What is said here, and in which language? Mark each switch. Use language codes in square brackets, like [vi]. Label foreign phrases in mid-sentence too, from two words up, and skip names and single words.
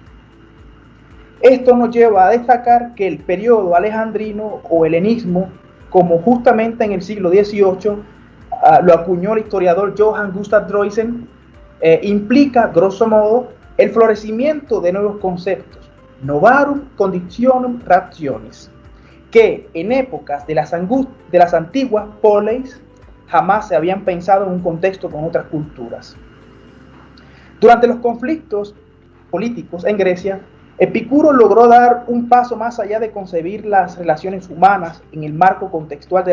[es] Esto nos lleva a destacar que el periodo alejandrino o helenismo, como justamente en el siglo XVIII lo acuñó el historiador Johann Gustav Droysen, implica, [la] grosso modo, [es] el florecimiento de nuevos conceptos, [la] novarum conditionum rationis, [es] que en épocas de las antiguas poleis jamás se habían pensado en un contexto con otras culturas. Durante los conflictos políticos en Grecia, Epicuro logró dar un paso más allá de concebir las relaciones humanas en el marco contextual de